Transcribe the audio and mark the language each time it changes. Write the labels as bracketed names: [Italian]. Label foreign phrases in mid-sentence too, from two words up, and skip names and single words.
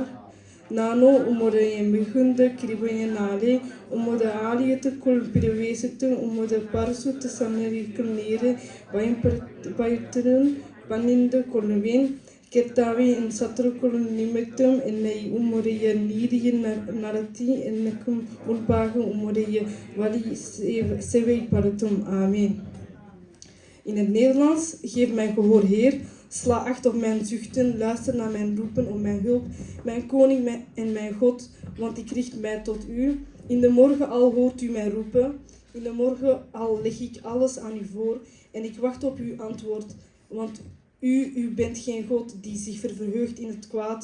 [Tamil] நானோ உம்முடைய மிகுந்த கிருபையினாலே உமது ஆலயத்துக்குள் பிரவேசித்து உமது பரிசுத்த சன்னதிக்குள் நேரே பயத்துடன் பணிந்து கொள்ளுவேன். கர்த்தாவே, என் சத்துருக்கள் நிமித்தம் என்னை உம்முடைய நீதியில் நடத்தி எனக்கு முன்பாக உம்முடைய வழி செவைப்படுத்தும். Amen. [Dutch] In het Nederlands: geef mij gehoor, Heer. Sla acht op mijn zuchten, luister naar mijn roepen om mijn hulp, mijn koning en mijn God, want ik richt mij tot u. In de morgen al hoort u mij roepen, in de morgen al leg ik alles aan u voor en ik wacht op uw antwoord, want u bent geen God die zich verheugt in het kwaad.